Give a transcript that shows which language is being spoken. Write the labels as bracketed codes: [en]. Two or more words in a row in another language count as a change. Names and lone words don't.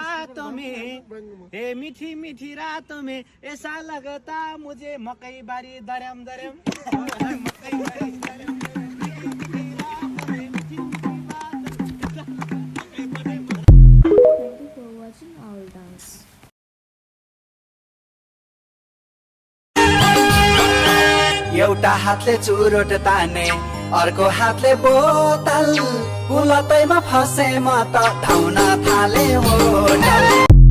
[hi] रातों में, ए मीठी मीठी रातों में ऐसा लगता मुझे [ne] मकई बारी दरम दरम मकई बारी दरम एउटा हातले चुरोट ताने अर्को हातले बोतल कुलतैमा फसे म त धाउन थाले होटल